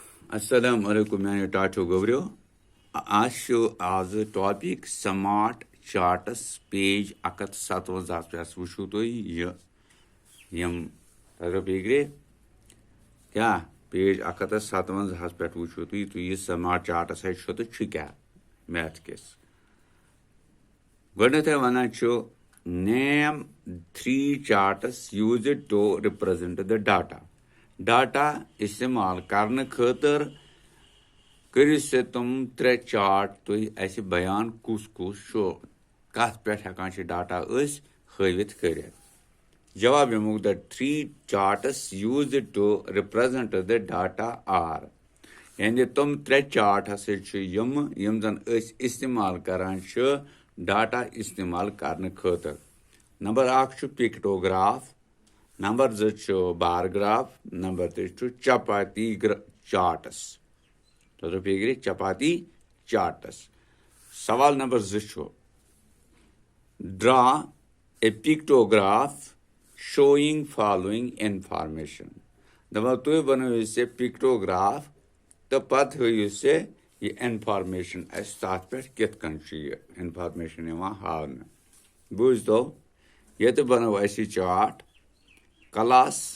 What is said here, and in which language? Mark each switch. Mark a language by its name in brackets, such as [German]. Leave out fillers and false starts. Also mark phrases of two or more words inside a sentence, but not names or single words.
[Arabic] السلام عليكم, [Kashmiri] मैं टाटो गवरियो आज टॉपिक [English] smart charts [Kashmiri] पेज 157 पे वुचो तुम यम तजरबे क्या पेज 157 पे वुचो तुम [English] smart charts [Kashmiri] तो क्या मैथ किस गए वन नेम [English] 3 charts use to represent the data [Kashmiri] इस्तेमाल करने खतर करो से तुम 3 चार्ट तुम बयान कुस कत पे डाटा हवित कर जवाब यमुक [English] the 3 charts use to represent the data are [Kashmiri] यानी तुम 3 चार्ट यम जन इस्तेमाल करान डाटा इस्तेमाल करने खतर नंबर 1 पिक्टोग्राफ नंबर 2 [English] bar graph [Kashmiri] नंबर 3 [English] chapati charts [Kashmiri] तो फिक्र [English] chapati charts [Kashmiri] सवाल नंबर 2 [English] draw a pictograph showing following information [Kashmiri] दपा तुम बनो से पिक्टोग्राफ तो पत हयु से ये इंफॉर्मेशन तथ पे कित इंफॉर्मेशन हावन बूझ दो ये तो बनो चार्ट क्लास